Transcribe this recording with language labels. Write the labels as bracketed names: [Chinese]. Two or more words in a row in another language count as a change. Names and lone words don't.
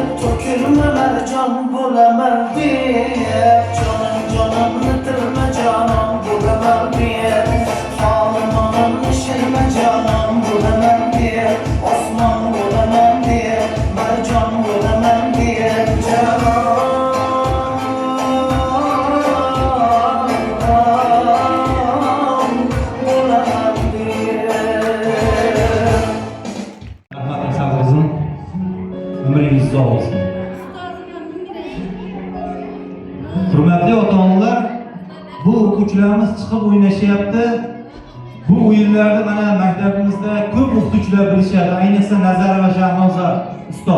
[Turkish] dökülmeler can bulamam diye Canım bitirme canım bulamam diye Ağlamanın işirme canım bulamam diye Osman bulamam diye Mercan bulamam diye Canım bulamam diye [Uzbek] Rahmat Hasan ömringiz uzoq bo'lsin. Hurmatli ota-onalar, bu o'quvchilarimiz chiqib o'ynashyapti. Bu o'yinlarda mana maktabimizda ko'p o'qituvchilar bilishadi, ayniqsa Nazar va Shahnoza ustoz.